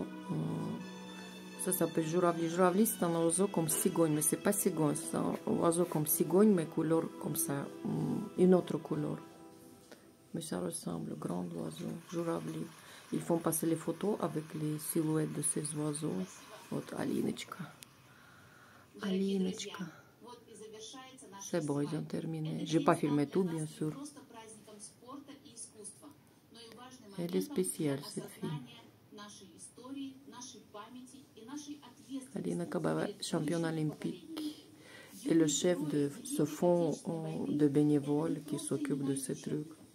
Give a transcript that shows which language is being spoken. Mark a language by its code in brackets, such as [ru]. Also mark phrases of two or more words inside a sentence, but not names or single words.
[fr] Ça s'appelle Журавли. Журавли, c'est un oiseau comme cigogne, mais c'est pas cigogne, c'est un oiseau comme cigogne, mais couleur comme ça, une autre couleur. Mais ça ressemble, grand oiseau, Журавли. Ils font passer les photos avec les silhouettes de ces oiseaux. [ru] Вот Алиночка. Алиночка. [fr] C'est bon, ils ont terminé. J'ai pas filmé tout, bien sûr. Elle est spéciale, cette fille. Alina Kabava, championne olympique. Et le chef de ce fonds de bénévoles qui s'occupe de ces trucs.